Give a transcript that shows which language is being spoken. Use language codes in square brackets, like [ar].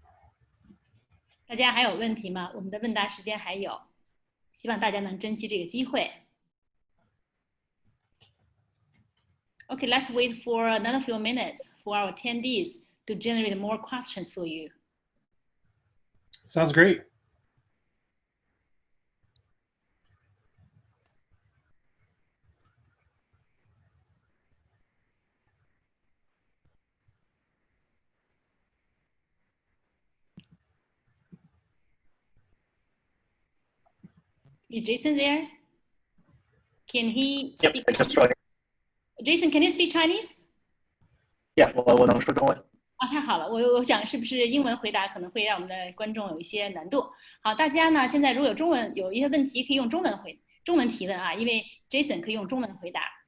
[zh] “大家还有问题吗？我们的问答时间还有，希望大家能珍惜这个机会。 [en] Okay, let's wait for another few minutes for our attendees to generate more questions for you. Sounds great. Is Jason there? Can he? Yep, speak? I just joined. Jason, can you speak Chinese? [zh] Yeah, 我能说中文。啊，太好了，我想是不是英文回答可能会让我们的观众有一些难度。好，大家呢现在如果有中文有一些问题可以用中文提问啊，因为 Jason 可以用中文回答。